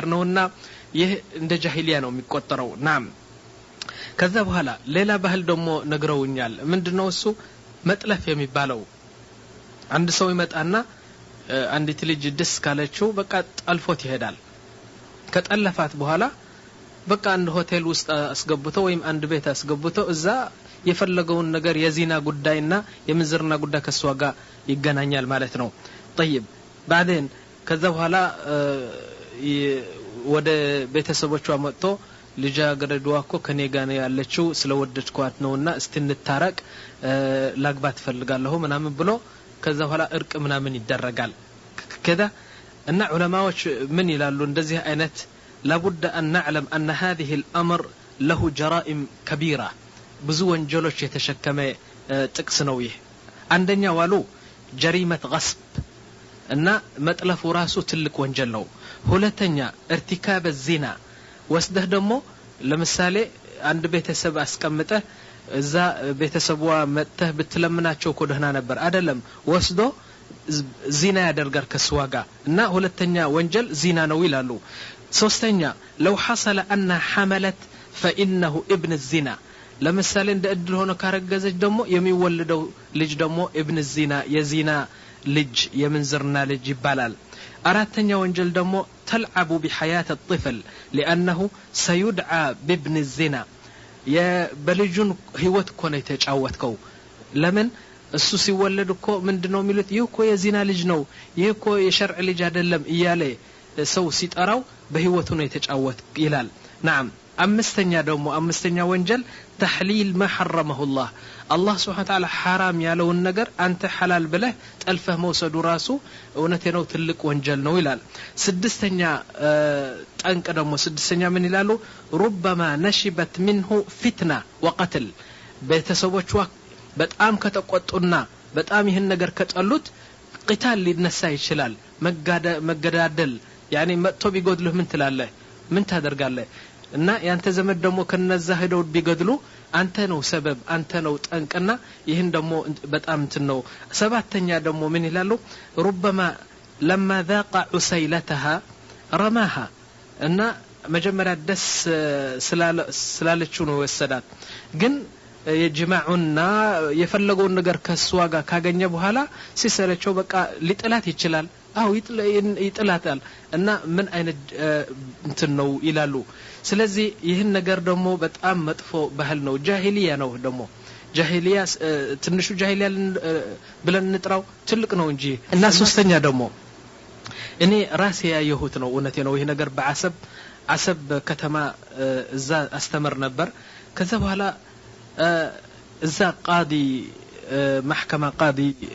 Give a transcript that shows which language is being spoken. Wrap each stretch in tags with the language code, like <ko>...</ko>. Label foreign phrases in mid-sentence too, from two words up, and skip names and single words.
<am>ነውና ይሄ እንደ ጃሂሊያ ነው የሚቆጠረው ናም ከዛ በኋላ ሌላ ባህል ደግሞ ነግረውኛል ምንድነው እሱ መጥለፍ የሚባለው አንድ ሰው ይመጣና አንዲት ልጅ ደስ ካለችው በቃ ጣልፎት ይሄዳል ከጠለፋት በኋላ በቃ አንድ ሆቴል ውስጥ አስገብቶ ወይም አንድ ቤት አስገብቶ እዛ የፈለገውን ነገር የዚና ጉዳይና የምንዝርና ጉዳይ ከሷ ጋር ይገናኛል ማለት ነው</am> <ar>طيب بعدين</ar> <am>ከዛ በኋላ ወደ ቤተሰቦቿ መጥቶ ልጅ አገረዷ እኮ ከኔ ጋር ነው ያለችው ስለወደድኳት ነውና እስቲንታረቅ ላግባት ፈልጋለሁ ምናምን ብሎ ከዛ በኋላ እርቅ ምናምን ይደረጋል ከዛ እና ዑለማዎች ምን ይላሉ እንደዚህ አይነት</am> <ar>لابد أن نعلم أن هذه الأمر له جرائم كبيرة</ar> <am>ብዙ ወንጀሎች የተሸከመ ጥቅስ ነው ይሄ አንደኛ ዋሉ</am> <ar>جريمة غصب</ar> <am>እና መጥለፉ ራሱ ትልቅ ወንጀል ነው ሁለተኛ</am> <ar>ارتكاب الزنا</ar> <am>ወስደህ ደግሞ ለምሳሌ አንድ ቤተሰብ አስቀምጠህ እዛ ቤተሰቧ መጥተህ ብትለምናቸው እኮ ደህና ነበር አይደለም ወስዶ ዚና ያደርጋል ከስዋጋ እና ሁለተኛ ወንጀል ዚና ነው ይላሉ ሶስተኛ لو</am> <ar>حصل أن حملت فإنه ابن الزنا</ar> <am>ለምሳሌ እንደ እድል ሆኖ ካረገዘች ደግሞ የሚወለደው ልጅ ደግሞ</am> <ar>ابن الزنا</ar> <am>የዚና ልጅ የምንዝርና ልጅ ይባላል አራተኛ ወንጀል ደግሞ</am> <ar>تلعب بحياة الطفل لأنه سيدعى بابن الزنا</ar> <am>የበልጁን ህይወት እኮ ነው የተጫወተው ለምን እሱ ሲወለድ እኮ ምንድነው የሚሉት ይሄ እኮ የዚና ልጅ ነው ይሄ እኮ የሸርዕ ልጅ አይደለም እያለ ሰው ሲጠራው በህይወቱ ነው የተጫወተ ይላል نعم አምስተኛ ወንጀል</am> <ar>تحليل ما حرمه الله الله سبحانه وتعالى</ar> <am>حرام ያለውን ነገር አንተ حلال ብለህ ጠልፈህ መውሰዱ ራሱ እውነቴ ነው ትልቅ ወንጀል ነው ይላል ስድስተኛ ጠንቅ ደግሞ ስድስተኛ ምን ይላሉ</am> <ar>ربما نشبت منه فتنة وقتل</ar> <am>ቤተሰቦቿ በጣም ከተቆጡና በጣም ይሄን ነገር ከጠሉት قتال ሊነሳ ይችላል መገዳደል يعني መጥቶ ቢጎድልህ ምን ትላለህ ምን ታደርጋለህ እና ያንተ ዘመድ ደግሞ ከነዛ ሄደው ቢገድሉ አንተ ነው ሰበብ አንተ ነው ጠንቅና ይሄን ደግሞ በጣም እንትን ነው ሰባተኛ ደግሞ ምን ይላሉ</am> <ar>ربما لما ذاق عسيلتها رماها</ar> <am>እና መጀመሪያ ደስ ስላለችው ነው ወሰዳት ግን የጅማዑና የፈለገውን ነገር ከሷ ጋር ካገኘ በኋላ ሲሰለቸው በቃ ሊጥላት ይችላል አው ይጥላታል እና ምን አይነት እንትን ነው ይላሉ ስለዚህ ይሄን ነገር ደግሞ በጣም መጥፎ ባህል ነው ጃሂሊያ ነው ደግሞ ጃሂሊያ ትንሹ ጃሂሊያ ብለን እንጥራው ትልቅ ነው እንጂ እና ሶስተኛ ደግሞ እኔ ራሴ ያየሁት ነው እውነቴ ነው ይሄ ነገር በአሰብ ከተማ እዛ አስተምር ነበር ከዛ በኋላ እዛ ቃዲ محكمة ቃዲ</am>